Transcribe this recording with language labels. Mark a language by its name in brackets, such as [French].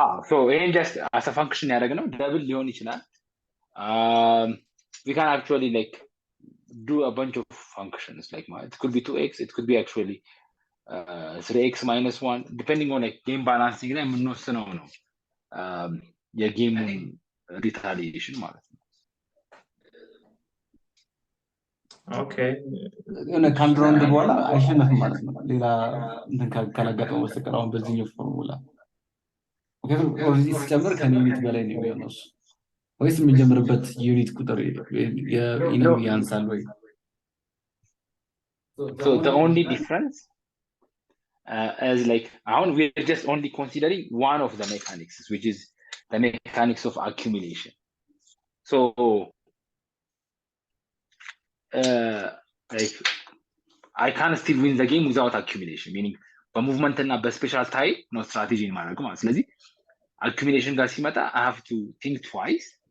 [English] So ይሄን just as a function [Amharic] ያደረግነው ደብል ሊሆን ይችላል። [English] We can actually like do a bunch of functions like it could be 2x, it could be actually 3x minus 1 depending on like game balancing [Amharic] ላይ የምንወስነው ነው የጌሙን ሪታሊዬሽን ማለት ነው። [English] ኦኬ [Amharic] የሆነ ከአንድ ራውንድ በኋላ አይሸነፍም ማለት ነው ሌላ እንትን ካላጋጠመው በስተቀር አሁን በዚህኛው ፎርሙላ። ምክንያቱም ኦልሬዲ ሲጨምር ከዩኒት በላይ ነው የሚሆነው እሱ ወይስ የምንጀምርበት ዩኒት ቁጥር የኢነሚ ያንሳል ወይ? [English] So the only difference is like we're just only considering one of the mechanics, which is the mechanics of accumulation. So like I can still win the game without accumulation, meaning [Amharic] በሙቭመንት እና በስፔሻል ታይም ነው ስትራቴጂን ማድረግ ማለት። ስለዚህ [English] accumulation [Amharic] ጋር ሲመጣ [English] I have to think twice